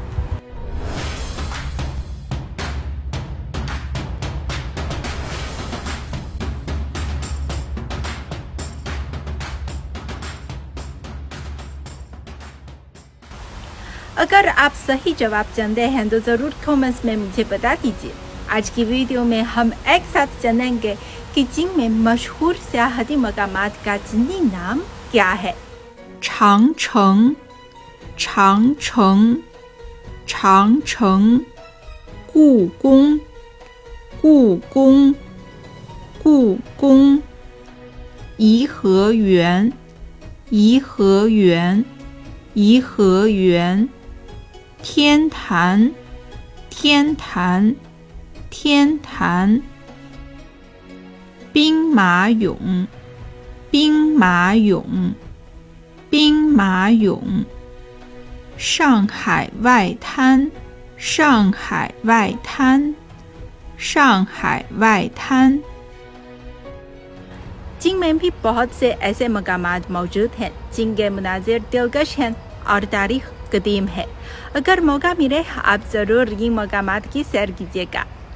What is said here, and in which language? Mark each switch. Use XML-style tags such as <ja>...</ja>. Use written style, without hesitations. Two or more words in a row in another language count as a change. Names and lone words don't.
<ur>اگر آپ صحیح جواب جانتے ہیں تو ضرور کمنٹس میں مجھے بتا دیجیے. آج کی ویڈیو میں ہم ایک ساتھ جانیں گے کہ چین میں مشہور سیاحتی مقامات کا چینی نام کیا ہے.</ur> <zh>长城故宫颐和园天坛兵马俑上海外滩</zh> <ur>چین میں بھی بہت سے ایسے مقامات موجود ہیں جن کے مناظر دلکش ہیں اور تاریخ قدیم ہے. اگر موقع ملے آپ ضرور ان مقامات کی سیر کیجیے گا.</ur>